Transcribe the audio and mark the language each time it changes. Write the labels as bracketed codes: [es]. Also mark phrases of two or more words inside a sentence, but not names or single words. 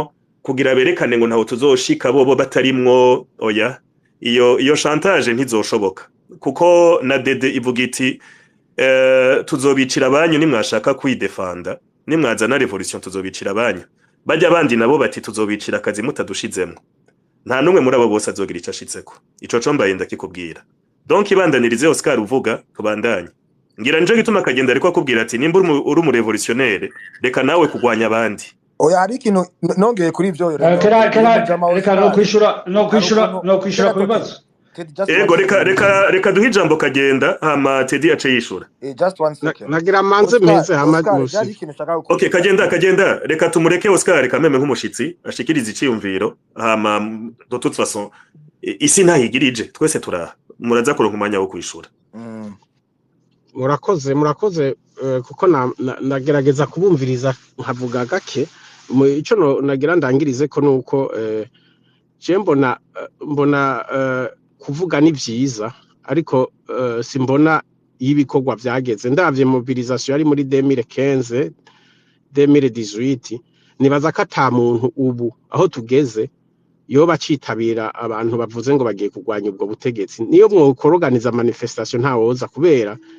[rn] kugira berekane ngo ntaho tuzoshika bobo batarimwo oya iyo chantage ntizoshoboka kuko na dede ivuga iti tuzobicira abanyu nimwashaka kwidefanda nimwazana revolution tuzobicira abanyu bajya abandi nabo bati tuzobicira akazi mutadushizemo nta numwe muri abo bose azogira icashitseko ico combaye ndakikubwira donc ibandanirize Oscar uvuga tubandanye ngira nje gituma kagenda ariko akubwira ati nimba uri mu revolutionnaire reka nawe kugwanya abandi oya hari ikintu nongeye kuri ivyo reka no kwishura ku bibazo ego reka duhe ijambo kagenda hama Teddy ace yishura [en] just one second [rn] nagira manze meze hama okay kagenda reka tumureke Oscar reka meme nk'umushitsi ashikiriza iciyumviro hama [fr] de toute façon [rn] isi ntahigirije twese turaha muraza kuronka umwanya wo kwishura murakoze kuko nagerageza kubumviriza nkavuga gake ico nagira ndangirize ko nuko je mbona kuvuga ni vyiza ariko simbona y'ibikorwa vyageze ndavye mobilisation yari muri 2015 2018 nibaza ko ata muntu ubu aho tugeze yo bacitabira abantu bavuze ngo bagiye kugwanya ubwo butegetsi niyo mwokoroganiza manifestation ntawoza kubera